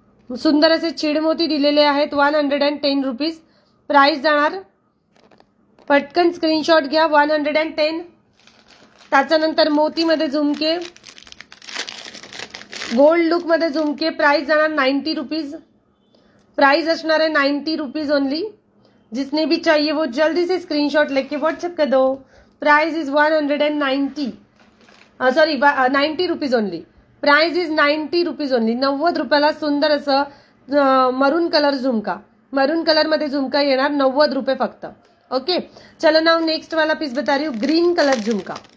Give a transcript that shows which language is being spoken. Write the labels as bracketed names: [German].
[Marathi] सुंदर असे चिडमोती दिलेले आहेत, 110 रुपीज प्राइस जाणार। पटकन स्क्रीनशॉट घ्या, 110। त्याच्यानंतर मोतीमध्ये झुमके, गोल्ड लुक मध्ये झुमके, प्राइस जाणार 90 रुपीज। [Hindi] प्राइस असणार है 90 रुपीज ओनली। जिसने भी चाहिए वो जल्दी से स्क्रीनशॉट लेके व्हाट्सएप कर दो। [English] Price is 190 rupees only. Price is 90 rupees only. [Marathi] 90 रुपयाला सुंदर असं मरून कलर झुमका, मरून कलर मध्ये झुमका येणार 90 रुपये फक्त। [Hindi] ओके, चलो नाउ नेक्स्ट वाला पीस बता रही हूँ, ग्रीन कलर झुमका।